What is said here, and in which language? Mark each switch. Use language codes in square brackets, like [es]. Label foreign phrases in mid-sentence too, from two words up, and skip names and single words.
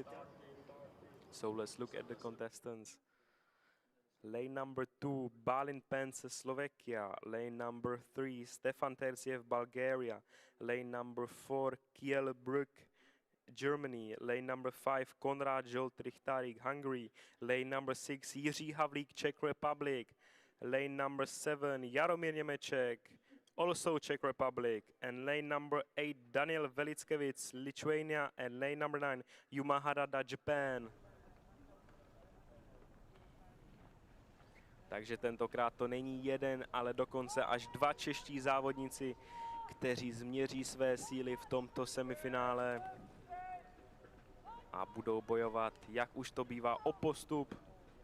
[en] So let's look at the contestants. Lane number 2, Balin Pence, Slovakia. Lane number 3, Stefan Terziev, Bulgaria. Lane number 4, Kiel Brück, Germany. Lane number 5, Konrad Zsolt-Richtárik, Hungary. Lane number 6, Jiří Havlík, Czech Republic. Lane number 7, Jaromír Němeček, also Czech Republic. And lane number 8, Daniel Velickevich, Lithuania. And lane number 9, Yuma Harada, Japan. [cs] Takže tentokrát to není jeden, ale dokonce až 2 čeští závodníci, kteří změří své síly v tomto semifinále a budou bojovat, jak už to bývá, o postup